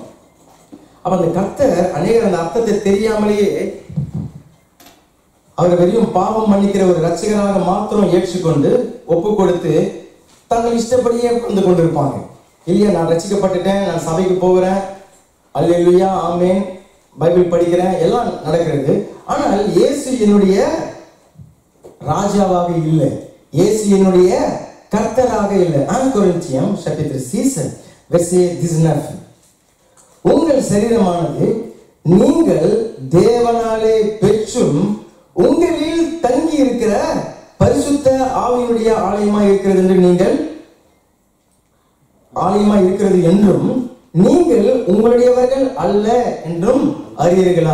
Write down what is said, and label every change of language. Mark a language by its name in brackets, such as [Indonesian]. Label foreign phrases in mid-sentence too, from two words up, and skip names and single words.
[Tamil] அப்ப அந்த கர்த்தர் அநேகர் அந்த அர்த்தத்தை தெரியாமலேயே அவர் வெறும் பாவம் மன்னிக்கிற ஒரு ரட்சகராக மாத்திரம் ஏற்றுக்கொண்டு ஒப்பு கொடுத்து தங்கள் இஷ்டப்படியே வந்து கொண்டிருப்பாங்க. இல்லையா, நான் ரட்சிக்கப்பட்டுட்டேன், நான் சபைக்கு போகிறேன், அல்லேலூயா, ஆமென், பைபிள் படிக்கிறேன், எல்லாம் நடக்கிறது. ஆனால் இயேசு என்னுடைய ராஜாவாக இல்லை, இயேசு என்னுடைய கர்த்தராக இல்லை. [French] 1 Corinthiens chapitre 6 verset 19. [Tamil] உங்கள் சரீரமானது நீங்கள் தேவனாலே பெற்றும் உங்களில் தங்கி இருக்கிற பரிசுத்த ஆவியினுடைய ஆலயமா இருக்கிறது என்று நீங்கள் ஆலயமா இருக்கிறது என்றும் நீங்கள் உங்களுடையவர்கள் அல்ல என்றும் அறியீர்களா?